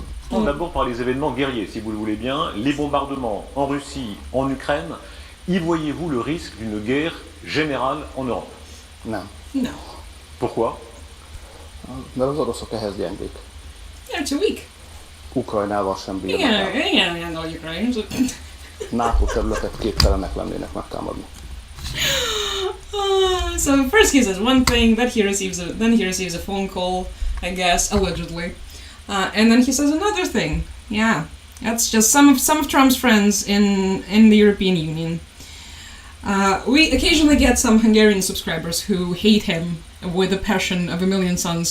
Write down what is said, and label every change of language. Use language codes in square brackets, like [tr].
[fr] D'abord par les événements guerriers, si vous le voulez bien, les bombardements en Russie, en Ukraine. Y voyez-vous le risque d'une guerre générale en Europe? [hu] Nem. [en] No. [fr] Pourquoi? [hu] Mert az oroszok ehhez gyengék. [en] They're too weak. [hu] Ukrajnával sem bírnak el. [en] Igen, handle Ukraine. [hu] NATO területet képtelenek lennének megtámadni. [en] So first he says one thing, then he receives a phone call, I guess, allegedly. And then he says another thing. Yeah, that's just some of Trump's friends in the European Union. We occasionally get some Hungarian subscribers who hate him with the passion of a million suns.